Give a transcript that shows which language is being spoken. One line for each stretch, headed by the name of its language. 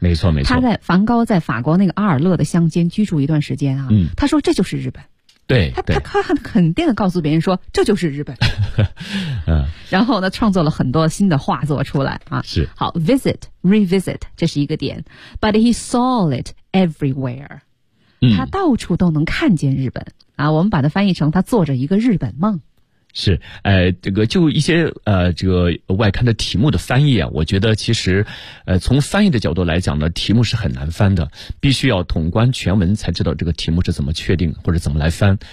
Chinese: 没错没错。他在梵高在法国那个阿尔勒的乡间居住一段时间啊，他说这就是日本。对。他很肯定的告诉别人说这就是日本。然后呢创作了很多新的画作出来啊。是。好 ,visit, revisit, 这是一个点。
English: But he saw it everywhere.
Chinese: 他到处都能看见日本啊，我们把它翻译成他做着一个日本梦。是，这个就一些这个外刊的题目的翻译啊，我觉得其实，从翻译的角度来讲呢，题目是很难翻的，必须要统观全文才知道这个题目是怎么确定或者怎么来翻。